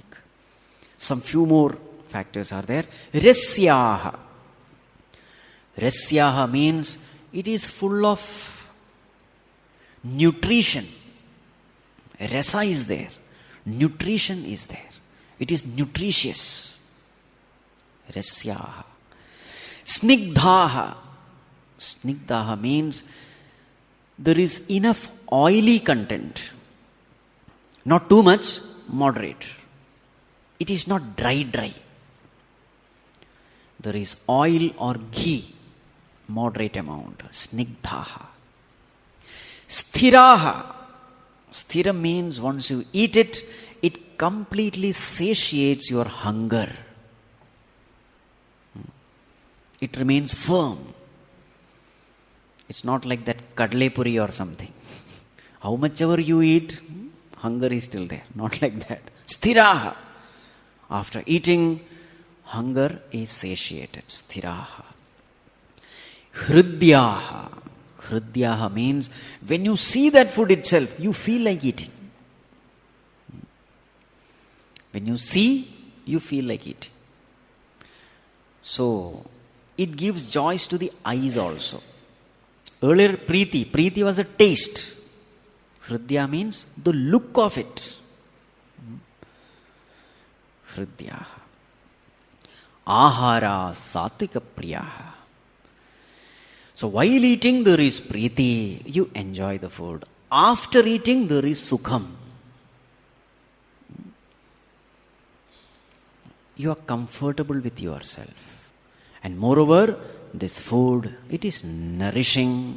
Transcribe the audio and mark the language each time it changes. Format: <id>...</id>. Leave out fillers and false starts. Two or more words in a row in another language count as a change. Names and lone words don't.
<en>Some few more factors are there. Rasyaha. Rasyaha means it is full of nutrition. Rasa is there. Nutrition is there. It is nutritious. Rasyaha. Snigdhaha. Snigdhaha means there is enough oily content. Not too much, moderate. It is not dry. There is oil or ghee, moderate amount.</en> <sa>Snigdhaha. Sthiraha.</sa> <en>Sthira means once you eat it, it completely satiates your hunger. It remains firm. It's not like that kadle puri or something. How much ever you eat, hunger is still there. Not like that. Sthiraha. After eating, hunger is satiated.</en> <sa>Sthiraha. Hridyaha.</sa> <en>Hridyaha means when you see that food itself, you feel like eating. When you see, you feel like eating. So, it gives joys to the eyes also. Earlier, Preeti was a taste. Hridya means the look of it.</en> <sa>Hridyaha. āhāra Satvika priyaha.</sa> <en>So while eating there is Preeti, you enjoy the food. After eating there is Sukham. You are comfortable with yourself. And moreover, this food, it is nourishing.</en>